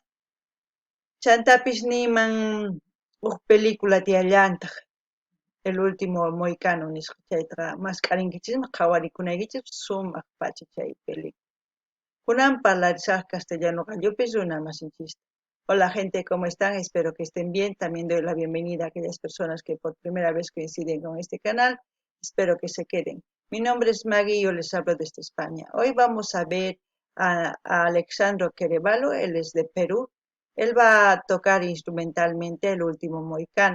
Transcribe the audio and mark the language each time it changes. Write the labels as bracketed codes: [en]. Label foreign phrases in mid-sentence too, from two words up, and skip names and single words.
[qu] Chantapis niman película tiyallantaq El Último Mohicano nisqa chaytaqa masqarinkichismi qhawarikunaykichismi sumaq pacha chay película. Kunan parlarisaq castellano qallupis runa masinchista. [es] Hola gente, ¿cómo están? Espero que estén bien. También doy la bienvenida a aquellas personas que por primera vez coinciden con este canal. Espero que se queden. Mi nombre es Maggie y yo les hablo desde España. Hoy vamos a ver a Alexandro Querevalo, él es de Perú. Él va a tocar instrumentalmente El Último Mohicano.